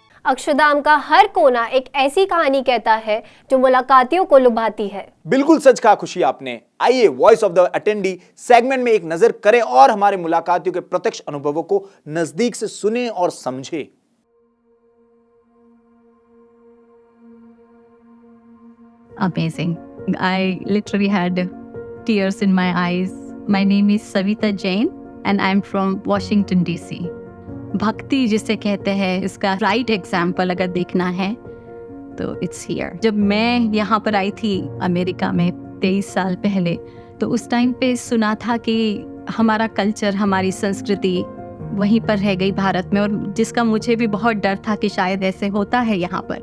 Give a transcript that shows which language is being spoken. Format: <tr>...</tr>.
<hi>अक्षरधाम का हर कोना एक ऐसी कहानी कहता है जो मुलाकातियों को लुभाती है. बिल्कुल सच कहा खुशी आपने. आइए voice of the attendee segment में एक नजर करें और हमारे मुलाकातियों के प्रत्यक्ष अनुभवों को नजदीक से सुने और समझें.</hi> <en>Amazing. I literally had tears in my eyes My name is Savita Jain and I'm from Washington DC.</en> <hi>भक्ति जिसे कहते हैं, इसका राइट एग्जाम्पल अगर देखना है तो</hi> <en>It's here.</en> <hi>जब मैं यहाँ पर आई थी अमेरिका में 23 साल पहले, तो उस टाइम पे सुना था कि हमारा कल्चर, हमारी संस्कृति वहीं पर रह गई भारत में, और जिसका मुझे भी बहुत डर था कि शायद ऐसे होता है यहाँ पर।</hi>